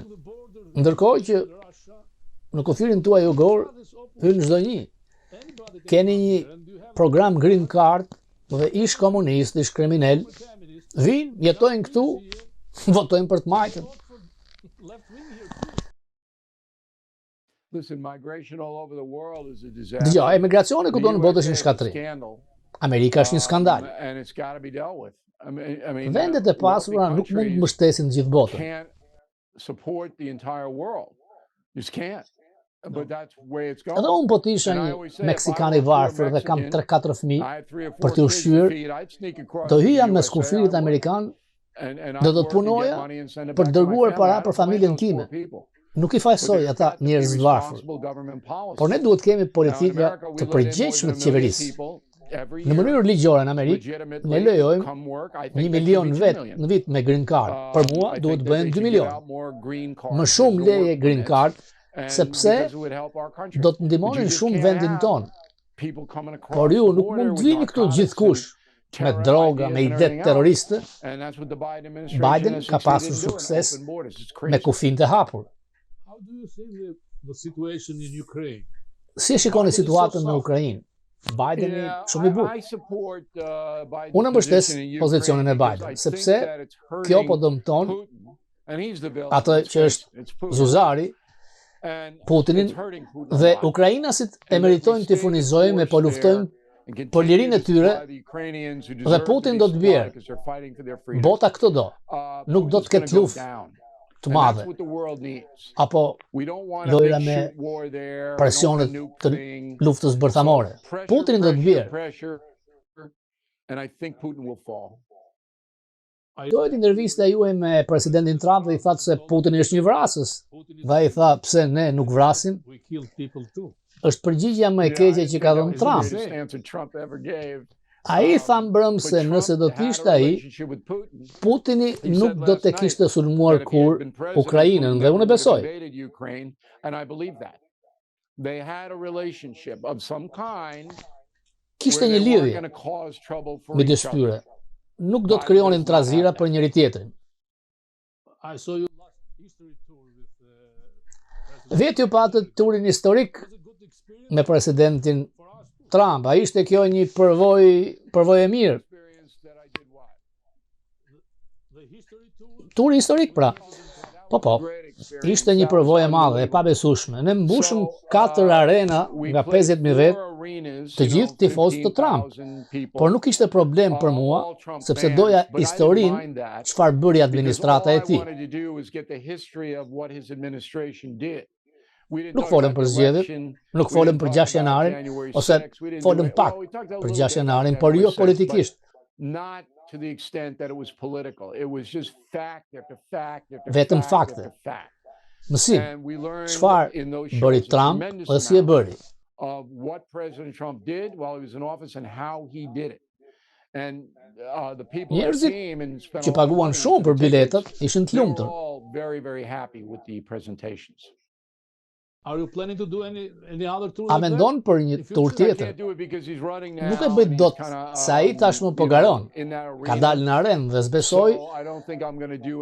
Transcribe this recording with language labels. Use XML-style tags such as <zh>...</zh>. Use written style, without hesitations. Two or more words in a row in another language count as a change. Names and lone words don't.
<sq>Ndërkohë që në kufirin tuaj jugor hyn çdo një. Keni një program Green Card dhe ish komunist, ish kriminal, vinë, jetojnë këtu, votojnë për të majtën.</sq> <en>Listen, migration all over the world is a disaster.</en> <sq>Dëgjoj, emigracioni kudo në botë është një</sq> <en>USA is a</en> <sq>shkatrim.</sq> <en>scandal,</en> <sq>Amerika është një skandal.</sq> <en>and it's got to be dealt with. I mean,</en> <sq>Vendet e pasura nuk mund të mbështesin gjithë botën.</sq> <en>can't support the entire world. Just can't. But that's the way it's going.</en> <sq>Edhe unë po të isha</sq> <en>And I</en> <sq>një</sq> <en>always say,</en> <sq>Meksikan</sq> <en>if</en> <sq>i</sq> <en>I were</en> <sq>varfër dhe kam</sq> <en>Mexican,</en> <sq>3-4 fëmijë,</sq> <en>I had 3 or 4</en> <sq>për t'u</sq> <en>kids to</en> <sq>ushqyer,</sq> <en>feed, I'd sneak across</en> <sq>do</sq> <en>to the</en> <sq>hyja me</sq> <en>USA,</en> <sq>skufirit</sq> <en>I would.</en> <sq>amerikan</sq> <en>And</en> <sq>dhe</sq> <en>I'd</en> <sq>do të</sq> <en>work and get</en> <sq>punoja</sq> <en>money and send it</en> <sq>për</sq> <en>back to my</en> <sq>dërguar</sq> <en>family.</en> <sq>para</sq> <en>I</en> <sq>për</sq> <en>don't blame</en> <sq>familjen</sq> <en>those poor</en> <sq>time.</sq> <en>people.</en> <sq>Nuk i fajsoj</sq> <en>But</en> <sq>ata</sq> <en>there's got to be</en> <sq>njerëz të varfër.</sq> <en>responsible government policy.</en> <sq>Por ne duhet kemi</sq> <en>Now, in</en> <sq>politika</sq> <en>America, we</en> <sq>të</sq> <en>let in more</en> <sq>përgjegjshme</sq> <en>than</en> <sq>të</sq> <en>1 million</en> <sq>qeverisë.</sq> <en>people every</en> <sq>Në mënyrë</sq> <en>year,</en> <sq>ligjore në Amerikë, ne</sq> <en>legitimately</en> <sq>lejojmë</sq> <en>come work. I</en> <sq>1</sq> <en>think that should</en> <sq>milion</sq> <en>be 2</en> <sq>vet</sq> <en>million.</en> <sq>në vit me</sq> <en>green card.</en> <sq>Për mua</sq> <en>I</en> <sq>duhet</sq> <en>think that</en> <sq>bëhen</sq> <en>they</en> <sq>2</sq> <en>should give</en> <sq>milion.</sq> <en>out more green cards</en> <sq>Më</sq> <en>as</en> <sq>shumë</sq> <en>the</en> <sq>leje</sq> <en>work</en> <sq>green</sq> <en>permits,</en> <sq>card,</sq> <en>and</en> <sq>sepse</sq> <en>because it would help our country.</en> <sq>do të</sq> <en>But you</en> <sq>ndihmonin</sq> <en>just</en> <sq>shumë</sq> <en>can't</en> <sq>vendin</sq> <en>have</en> <sq>ton.</sq> <en>people coming across</en> <sq>Por ju</sq> <en>the</en> <sq>nuk</sq> <en>border</en> <sq>mund të</sq> <en>with</en> <sq>vini këtu</sq> <en>narcotics</en> <sq>gjithkush</sq> <en>and</en> <sq>me</sq> <en>terror</en> <sq>droga,</sq> <en>ideas</en> <sq>me</sq> <en>and</en> <sq>idet</sq> <en>everything else.</en> <sq>terroriste.</sq> <en>And that's what the Biden administration</en> <sq>Biden</sq> <en>has</en> <sq>ka</sq> <en>succeeded</en> <sq>pasur</sq> <en>in doing,</en> <sq>sukses</sq> <en>open borders. It's</en> <sq>me</sq> <en>crazy.</en> <sq>kufijtë e hapur.</sq> <en>How do you see the situation in Ukraine?</en> <sq>Si e shikoni situatën në Ukrainë? Bideni shumë i butë.</sq> <en>I support Biden's</en> <sq>Unë mbështes</sq> <en>position in</en> <sq>pozicionin e</sq> <en>Ukraine because</en> <sq>Biden,</sq> <en>I think</en> <sq>sepse</sq> <en>that it's</en> <sq>kjo po</sq> <en>hurting</en> <sq>dëmton</sq> <en>Putin, and he's the villain.</en> <sq>atë</sq> <en>Let's</en> <sq>që</sq> <en>face</en> <sq>është</sq> <en>it, it's Putin.</en> <sq>Zuzari,</sq> <en>And</en> <sq>Putinin</sq> <en>it's hurting Putin a</en> <sq>dhe</sq> <en>lot.</en> <sq>ukrainasit e</sq> <en>And</en> <sq>meritojnë</sq> <en>if</en> <sq>të</sq> <en>we stay the</en> <sq>furnizojmë e</sq> <en>course</en> <sq>po luftojmë</sq> <en>there and continue</en> <sq>për lirinë e</sq> <en>to</en> <sq>tyre,</sq> <en>supply the Ukrainians who</en> <sq>dhe</sq> <en>deserve to</en> <sq>Putin</sq> <en>be</en> <sq>do të</sq> <en>supplied</en> <sq>bjerë.</sq> <en>because they're fighting for their freedom.</en> <sq>Bota këtë do, nuk do</sq> <en>Putin's</en> <sq>të ketë</sq> <en>gonna go</en> <sq>luftë</sq> <en>down.</en> <sq>të</sq> <en>And</en> <sq>madhe,</sq> <en>that's what the world needs.</en> <sq>apo</sq> <en>We don't want a</en> <sq>lojra</sq> <en>big</en> <sq>me</sq> <en>shoot war there. We don't want</en> <sq>presionet</sq> <en>a nuke</en> <sq>të</sq> <en>thing.</en> <sq>luftës bërthamore. Putin do të bjerë.</sq> <en>Pressure, and I think Putin will fall.</en> <sq>Dojtë intervista juaj me presidentin Trump dhe i thatë se Putin është një vrasës. Dhe ai tha, pse ne nuk vrasim?</sq> <en>We kill people too.</en> <sq>Është përgjigja më e keqe që ka dhënë Trump.</sq> <en>Trump ever gave.</en> <sq>Ai tha mbrëm se nëse do të ishte ai, Putini nuk do të kishte sulmuar kur Ukrainën dhe unë e besoj.</sq> <en>And I believe that. They had a relationship of some kind</en> <sq>Kishte</sq> <en>where</en> <sq>një</sq> <en>they weren't</en> <sq>lidhje</sq> <en>going to cause trouble for</en> <sq>midis</sq> <en>each other.</en> <sq>tyre. Nuk do të krijonin trazira për njëri tjetrin.</sq> <en>I saw you last history tour with President.</en> <sq>Vetë ju patët turin historik</sq> <en>It was a good experience</en> <sq>me presidentin</sq> <en>for us too.</en> <sq>Trump. A ishte kjo një përvojë e mirë.</sq> <en>Experience that I did what? The history tour.</en> <sq>Turi historik pra. Po,</sq> <en>Great experience.</en> <sq>ishte një përvojë e madhe, e pabesueshme. Ne mbushëm 4 arena nga 50.000 vet, të gjithë tifozë të Trump. Por nuk ishte problem për mua, sepse doja historinë çfarë bëri administrata e tij. Nuk folëm për zgjedhjet, nuk folëm për 6 janarin, ose folëm pak për 6 janarin, por jo politikisht.</sq> <en>Not to the extent that it was political. It was just fact after fact after</en> <sq>Vetëm</sq> <en>fact</en> <sq>fakte.</sq> <en>after fact.</en> <sq>Mësim,</sq> <en>And we learned</en> <sq>çfarë</sq> <en>in those</en> <sq>bëri</sq> <en>shows a</en> <sq>Trump</sq> <en>tremendous</en> <sq>dhe si e</sq> <en>amount</en> <sq>bëri.</sq> <en>of what President Trump did while he was in office and how he did it. And the people that</en> <sq>Njerëzit</sq> <en>came and spent</en> <sq>që</sq> <en>a lot of</en> <sq>paguan</sq> <en>money</en> <sq>shumë</sq> <en>for</en> <sq>për</sq> <en>the</en> <sq>biletat</sq> <en>tickets,</en> <sq>ishin të</sq> <en>they were</en> <sq>lumtur.</sq> <en>all very, very happy with the presentations. Are you planning to do any other tour?</en> <sq>A</sq> <en>like that?</en> <sq>mendon për një tur</sq> <en>I</en> <sq>tjetër?</sq> <en>can't do it because he's running now.</en> <sq>Nuk e bëj</sq> <en>and he's</en> <sq>dot,</sq> <en>kinda,</en> <sq>se ai tashmë po</sq> <en>you know,</en> <sq>garon.</sq> <en>in that</en> <sq>Ka</sq> <en>arena.</en> <sq>dalë në arenë dhe s'besoj,</sq> <en>So I don't think I'm going to do</en>